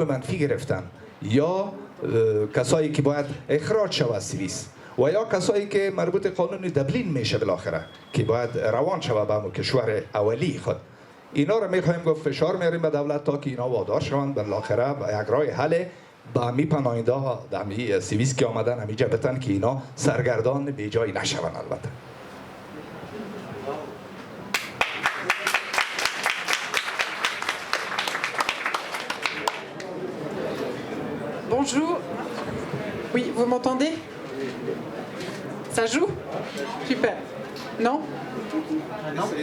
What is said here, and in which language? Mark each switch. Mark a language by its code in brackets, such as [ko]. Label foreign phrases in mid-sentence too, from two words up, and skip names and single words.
[fa] منفی گرفتن یا کسایی که باید اخراج شوه از سوئیس و یا کسایی که مربوط قانون دبلین میشه بالاخره که باید روان شوه به کشور اولی خود، اینا رو میخوایم گفت فشار میاریم به دولت تا که اینا وادار شوند بالاخره به یک راه حل به همی پناهنده ها در همی سوئیس که آمدن همیجا بتن که اینا سرگردان بی جایی نشوند. البته [fr] Bonjour. Oui, vous m'entendez? Ça joue? Super. Non? Non.